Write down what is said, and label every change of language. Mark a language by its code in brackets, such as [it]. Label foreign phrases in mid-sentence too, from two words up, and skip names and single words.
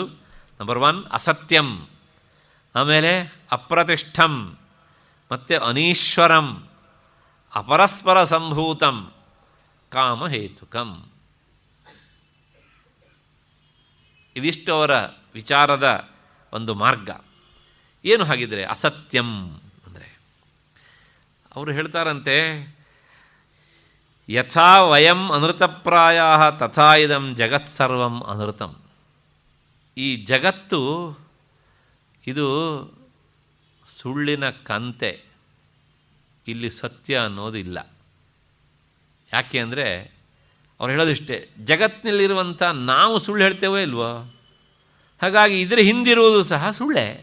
[sa] ನಂಬರ್ 1 ಅಸತ್ಯಂ, ಆಮೇಲೆ ಅಪ್ರತಿಷ್ಠಂ, ಮತ್ತು ಅನೀಶ್ವರಂ, ಅಪರಸ್ಪರ ಸಂಭೂತಂ, ಕಾಮಹೇತುಕಂ. [kn] ಇದಿಷ್ಟು ಅವರ ವಿಚಾರದ ಒಂದು ಮಾರ್ಗ. ಏನು ಹಾಗಿದ್ರೆ ಅಸತ್ಯಂ ಅಂದರೆ? ಅವರು ಹೇಳ್ತಾರಂತೆ, [sa] ಯಥಾ ವಯಂ ಅನೃತಪ್ರಾಯ ತಥಾ ಇದಂ ಜಗತ್ಸರ್ವಂ ಅನೃತಂ. [kn] ಈ ಜಗತ್ತು ಇದು ಸುಳ್ಳಿನ ಕಂತೆ, ಇಲ್ಲಿ ಸತ್ಯ ಅನ್ನೋದಿಲ್ಲ. ಯಾಕೆ ಅಂದರೆ ಅವ್ರು ಹೇಳೋದಿಷ್ಟೇ, ಜಗತ್ತಿನಲ್ಲಿರುವಂಥ ನಾವು ಸುಳ್ಳು ಹೇಳ್ತೇವೋ ಇಲ್ವೋ, ಹಾಗಾಗಿ ಇದರ ಹಿಂದಿರುವುದು ಸಹ ಸುಳ್ಳೇ.